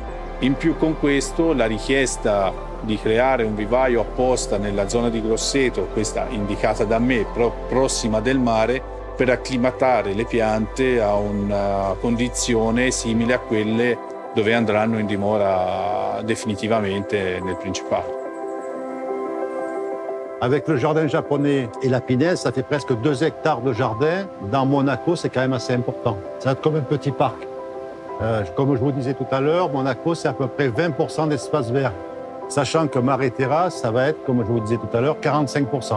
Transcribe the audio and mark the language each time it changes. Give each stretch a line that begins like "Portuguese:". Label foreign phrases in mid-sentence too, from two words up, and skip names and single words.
Italian: In più con questo la richiesta di creare un vivaio apposta nella zona di Grosseto, questa indicata da me, prossima del mare, per acclimatare le piante a una condizione simile a quelle dove andranno in dimora definitivamente nel Principato.
French: Avec le jardin japonais et la pinède, ça fait presque 2 hectares de jardin. Dans Monaco, c'est quand même assez important. Ça va être comme un petit parc. Comme je vous disais tout à l'heure, Monaco, c'est à peu près 20% d'espace vert. Sachant que Mare Terra, ça va être, comme je vous disais tout à l'heure, 45%.